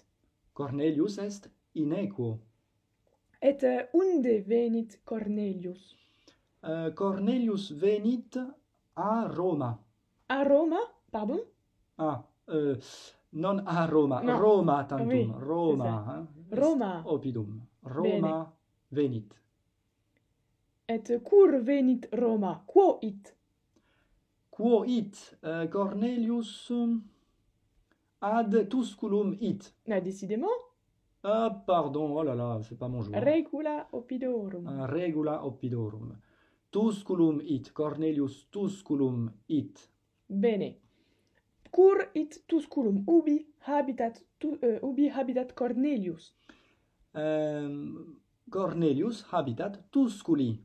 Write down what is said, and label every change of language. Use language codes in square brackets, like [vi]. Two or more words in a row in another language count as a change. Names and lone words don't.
[la] Cornelius est in equo. Et unde venit Cornelius? Cornelius venit a Roma. A Roma? Pardon? Ah, non a Roma. No. Roma tantum. [fr] Oui, [la] Roma. Hein? Roma. Opidum. Roma venit. Et cur venit Roma? Quo it? Quo it? Cornelius ad Tusculum it. [fr] Décidément. Ah, pardon, oh là là, c'est pas mon jour. [la] Regula opidorum. Regula opidorum. Tusculum it. Cornelius Tusculum it. Bene. Cur it Tusculum? Ubi habitat Cornelius? Cornelius habitat Tusculi.